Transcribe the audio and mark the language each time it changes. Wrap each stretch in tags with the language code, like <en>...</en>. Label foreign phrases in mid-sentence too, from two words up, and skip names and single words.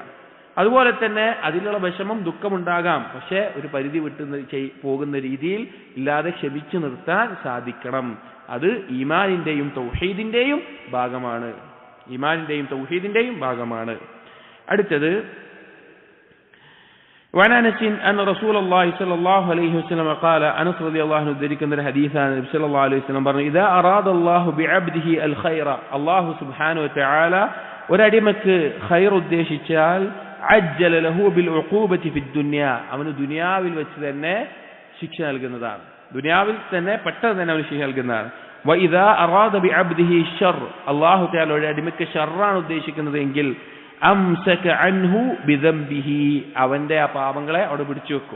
<ml>അതുപോലെ തന്നെ അതിലുള്ള വിഷമം, ദുഃഖമുണ്ടാകാം, പക്ഷെ ഒരു പരിധി വിട്ട് പോകുന്ന രീതിയിൽ ഇല്ലാതെ ക്ഷമിച്ചു നിർത്താൻ സാധിക്കണം. അത് ഈമാനിന്റെയും തൗഹീദിന്റെയും ഭാഗമാണ്. അടുത്തത്,</ml> <ar>وعن أنس أن رسول الله صلى الله عليه وسلم قال, أنس رضي الله عنه ذكر الحديث عن النبي صلى الله عليه وسلم പറഞ്ഞു, إذا أراد الله بعبده الخير, الله سبحانه وتعالى</ar> <ml>ഒരടിമക്ക് ഖൈർ ഉദ്ദേശിച്ചാൽ</ml> <ar>عجل له بالعقوبة في الدنيا,</ar> <ml>അവന് ദുനിയാവിൽ വെച്ച് തന്നെ ശിക്ഷ നൽകുന്നതാണ്. ദുനിയാവിൽ തന്നെ പെട്ടെന്ന് തന്നെ അവന് ശിക്ഷ നൽകുന്നതാണ്.</ml> <ar>وإذا أراد بعبده الشر, الله تعالى</ar> <ml>ഒരു അടിമക്ക് ഷർറാണ് ഉദ്ദേശിക്കുന്നത് എങ്കിൽ</ml> <ar>أمسك عنه بذنبه,</ar> <ml>അവന്റെ ആ പാപങ്ങളെ അവിടെ പിടിച്ചു വെക്കും.</ml>